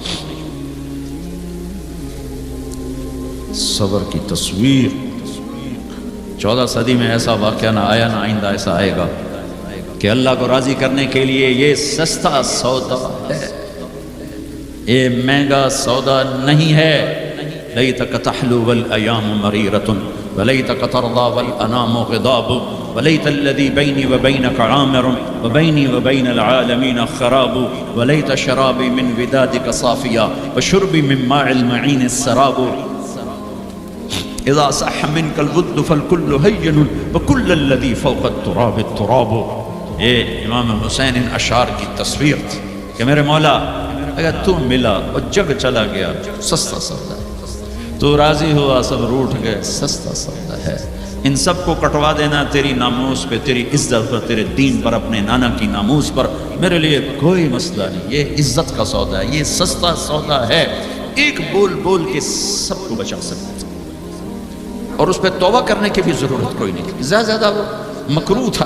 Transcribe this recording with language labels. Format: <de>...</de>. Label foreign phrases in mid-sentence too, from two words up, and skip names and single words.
<ur>صبر کی تصویر، 14 صدی میں ایسا واقعہ نہ آیا، نہ آئندہ ایسا آئے گا کہ اللہ کو راضی کرنے کے لیے یہ سستا سودا ہے، یہ مہنگا سودا نہیں ہے۔</ur> <ar>لیتک تحلو والایام مریرۃ ولیتک ترضی والانام غضاب ولیت الذی بینی وبینک عامر وبینی وبین العالمین خراب ولیت شرابی من ودادک صافیا وشربی من ماء المعین السراب اذا صح منك الود فالكل هين وكل الذي فوق التراب التراب۔</ar> <ur>یہ امام حسین ان اشعار کی تصویر تھی کہ میرے مولا اگر تو ملا اور جگ چلا گیا سستا سودا ہے، تو راضی ہوا سب روٹھ گئے سستا سودا ہے، ان سب کو کٹوا دینا تیری ناموس پہ، تیری عزت پر، تیرے دین پر، اپنے نانا کی ناموس پر، میرے لیے کوئی مسئلہ نہیں، یہ عزت کا سودا ہے، یہ سستا سودا ہے، ایک بول بول کے سب کو بچا سکتے ہیں، اور اس پہ توبہ کرنے کی بھی ضرورت کوئی نہیں تھی، زیادہ وہ مکروہ تھا۔</ur>